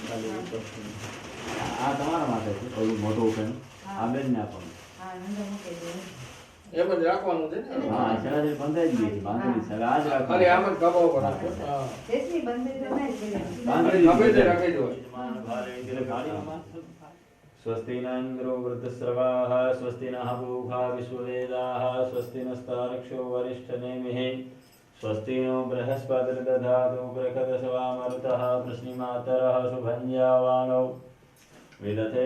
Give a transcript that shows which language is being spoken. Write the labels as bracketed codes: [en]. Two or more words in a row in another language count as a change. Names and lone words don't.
[gu] આ તમારા માટે છે ઓલું મોટું ઉકેલું આ બેન ને આપવાનું હા અંદર મૂકી દે એમ જ રાખવાનું છે ને હા સહેલાજી બંધાઈ જ ગઈ છે બાંધણી છે હવે આજ ખાલી આમ રાખવાનું જ ખબર ઉપર રાખો હા દેશની બંધી તો નહીં કરે બાંધણી ખબર છે રાખી દો [sa] स्वस्ति न इंद्रो वृद्धस्रवाः स्वस्ति नः पूषा विश्ववेदाः स्वस्ति नस्तार्क्ष्यो वरिष्ठनेमिः स्वस्ति नो बृहस्पतिर्दधातु बृहदसवामरुतः प्रश्निमातरः शुभञ्जावाणौ विदथे